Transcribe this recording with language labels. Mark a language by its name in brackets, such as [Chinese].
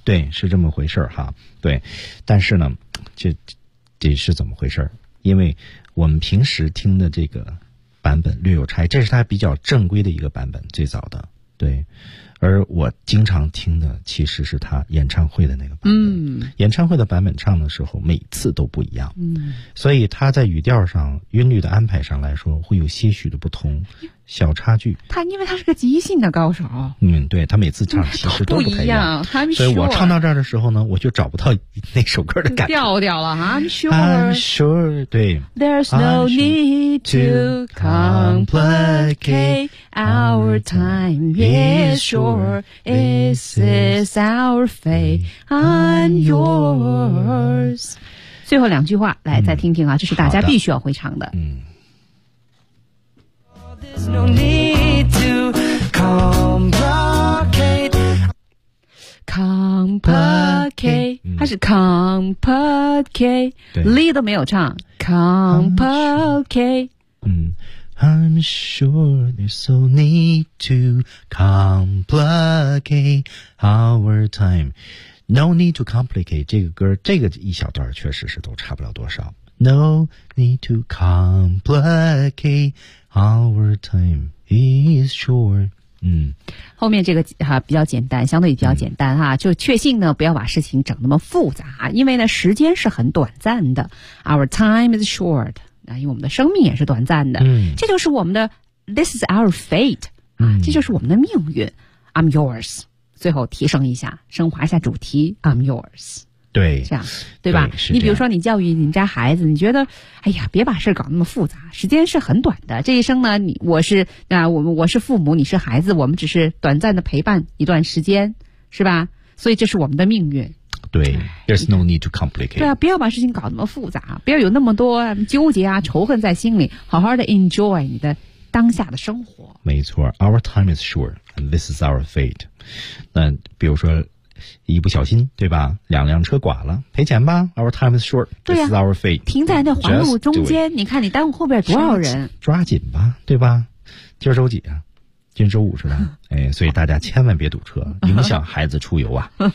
[Chinese] 对，是这么回事哈。对，但是呢，这是怎么回事？因为我们平时听的这个版本略有差异，这是它比较正规的一个版本，最早的。对，而我经常听的其实是他演唱会的那个版本。嗯，演唱会的版本唱的时候每次都不一样。嗯，所以他在语调上、音律的安排上来说会有些许的不同，小差距。他因为他是个即兴的高手。嗯，对，他每次唱其实都不太一样。所以我唱到这儿的时候呢，我就找不到那首歌的感觉。调调了 ， [English] I'm sure。 I'm sure， [Chinese] 对。 [English] There's no need to complicate our time. Yes, sure. This is our fate. I'm yours。 [Chinese] 最后两句话，来再听听啊，这是大家必须要会唱的。嗯。 [English] No need to complicate. Complicate. [Chinese] Lee 都没有唱 Complicate. [English] I'm sure there's no need to complicate our time. No need to complicate. [Chinese] 这个歌这个一小段确实是都差不了多少。 [English] No need to complicate our time is sure。 [Chinese] 后面这个哈、比较简单，相对比较简单哈、就确信呢不要把事情整那么复杂，因为呢时间是很短暂的。 [English] Our time is short、 [Chinese] 因为我们的生命也是短暂的、这就是我们的 [English] This is our fate、 [Chinese] 这就是我们的命运。 [English] I'm yours， [Chinese] 最后提升一下，升华一下主题。 [English] I'm yours。 [Chinese] 对，这样对吧？对，你比如说你教育你家孩子，你觉得哎呀别把事搞那么复杂，时间是很短的，这一生呢你我是啊、我是父母，你是孩子，我们只是短暂的陪伴一段时间，是吧？所以这是我们的命运。对， [English] there's no need to complicate。 [Chinese] 对啊，不要把事情搞那么复杂，不要有那么多纠结啊仇恨在心里，好好的 enjoy 你的当下的生活。没错， [English] our time is short and this is our fate。 [Chinese] 那比如说一不小心，对吧？两辆车剐了，赔钱吧。 [English] Our time is short. This is our fate. [Chinese] 停在那黄路中间，你看你耽误后边多少人。抓紧吧，对吧？今儿周几啊？今天周五是吧？哎，所以大家千万别堵车，影响孩子出游啊。